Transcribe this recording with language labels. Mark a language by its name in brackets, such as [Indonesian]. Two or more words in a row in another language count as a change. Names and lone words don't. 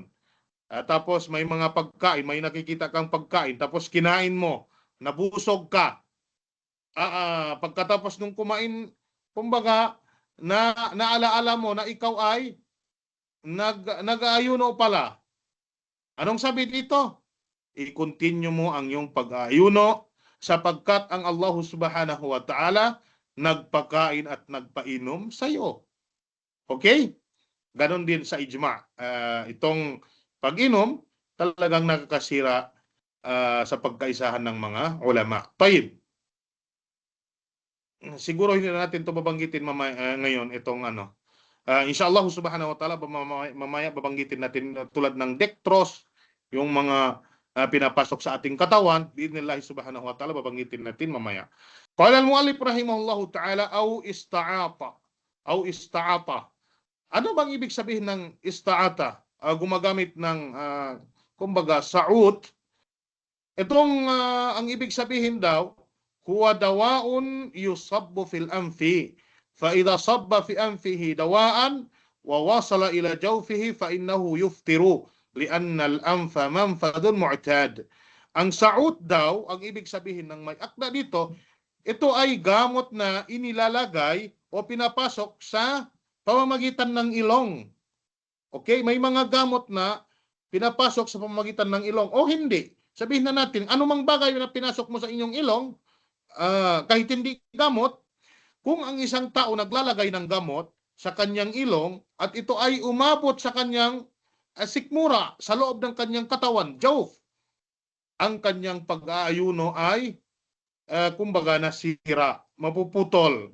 [Filipino] Tapos may mga pagkain, may nakikita kang pagkain, tapos kinain mo, nabusog ka. Pagkatapos nung kumain, kumbaga, naalaala mo na ikaw ay nag-aayuno pala. Anong sabi dito? I-continue mo ang iyong pag-aayuno sapagkat ang Allah [Arabic] سبحانه و تعالى [Filipino] nagpakain at nagpainom sa iyo. Okay? Ganon din sa ijma. Itong pag-inom talagang nakakasira sa pagkaisahan ng mga ulama. Tayyib. Siguro hindi na natin ito babanggitin ngayon itong [Arabic] إن شاء الله سبحانه و تعالى [Filipino] mamaya babanggitin natin tulad ng dextrose, yung mga pinapasok sa ating katawan, [Arabic] بإذن الله سبحانه و تعالى [Filipino] babanggitin natin mamaya. [Arabic] قال المؤلف رحمه الله تعالى أو استعط. [Filipino] Ano bang ibig sabihin ng ista'ata? Gumagamit ng kumbaga sa'ud. Itong ang ibig sabihin daw, [Arabic] هو دواء يصب في الأنف. فإذا صب في أنفه دواء ووصل إلى جوفه فإنه يفطر لأن الأنف منفذ معتاد. [Filipino] Ang sa'ud daw, ang ibig sabihin ng may akda dito, ito ay gamot na inilalagay o pinapasok sa pamamagitan ng ilong. Okay, may mga gamot na pinapasok sa pamamagitan ng ilong o hindi. Sabihin na natin, anumang bagay na pinasok mo sa inyong ilong, kahit hindi gamot, kung ang isang tao naglalagay ng gamot sa kanyang ilong at ito ay umabot sa kanyang sikmura, sa loob ng kanyang katawan, jawf, ang kanyang pag-aayuno ay kumbaga nasira, mapuputol.